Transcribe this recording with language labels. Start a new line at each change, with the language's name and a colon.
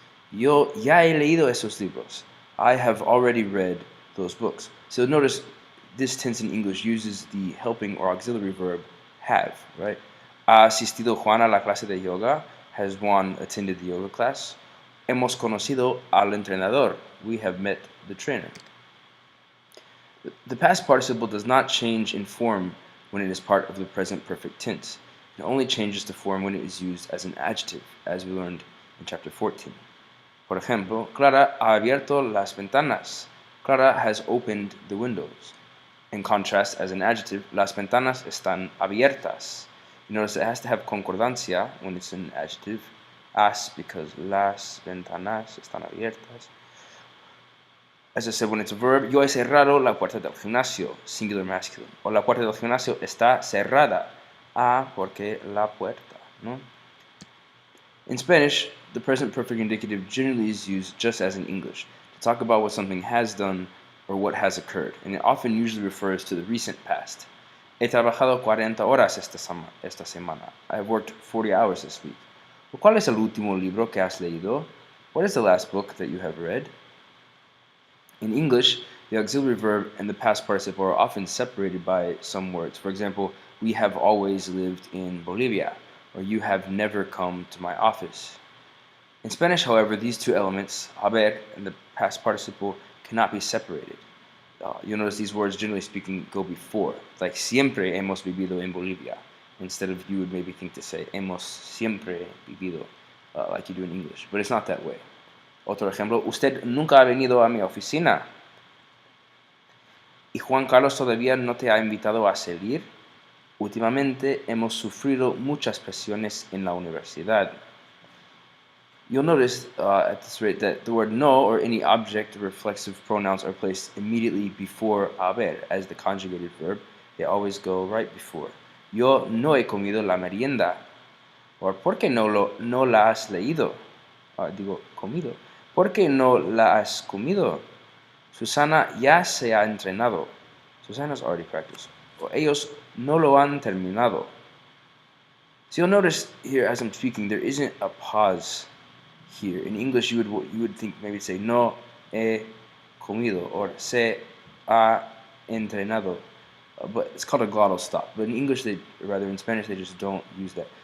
Spanish: Yo ya he leído esos libros.
English: I have already read those books. So notice this tense in English uses the helping or auxiliary verb have, right?
Spanish: Ha asistido Juan a la clase de yoga.
English: Has Juan attended the yoga class?
Spanish: Hemos conocido al entrenador.
English: We have met the trainer. The past participle does not change in form when it is part of the present perfect tense. It only changes to form when it is used as an adjective, as we learned in chapter 14.
Spanish: Por ejemplo, Clara ha abierto las ventanas.
English: Clara has opened the windows. In contrast, as an adjective,
Spanish: las ventanas están abiertas.
English: You notice it has to have concordancia when it's an adjective. As because
Spanish: las ventanas están abiertas.
English: As I said, when it's a verb,
Spanish: yo he cerrado la puerta del gimnasio,
English: singular masculine.
Spanish: O la puerta del gimnasio está cerrada. Porque la puerta, ¿no?
English: In Spanish, the present perfect indicative generally is used just as in English, to talk about what something has done or what has occurred, and it often usually refers to the recent past.
Spanish: He trabajado 40 horas esta semana.
English: I have worked 40 hours this week.
Spanish: ¿Cuál es el último libro que has leído?
English: What is the last book that you have read? In English, the auxiliary verb and the past participle are often separated by some words. For example, we have always lived in Bolivia, or you have never come to my office. In Spanish, however, these two elements, haber and the past participle, cannot be separated. You'll notice these words, generally speaking, go before.
Spanish: Like siempre hemos vivido en Bolivia.
English: Instead of you would maybe think to say
Spanish: hemos siempre vivido,
English: like you do in English. But it's not that way.
Spanish: Otro ejemplo, usted nunca ha venido a mi oficina. ¿Y Juan Carlos todavía no te ha invitado a salir? Últimamente hemos sufrido muchas presiones en la universidad.
English: You'll notice at this rate that the word no or any object or reflexive pronouns are placed immediately before haber. As the conjugated verb, they always go right before.
Spanish: Yo no he comido la merienda. Or, ¿por qué no la has leído? Comido. ¿Por qué no la has comido? Susana ya se ha entrenado.
English: Susana's already practiced.
Spanish: Or, ellos no lo han terminado.
English: So you'll notice here as I'm speaking, there isn't a pause here. In English, you would think maybe say
Spanish: no he comido
English: or
Spanish: se ha entrenado.
English: But it's called a glottal stop. But in English, in Spanish, they just don't use that.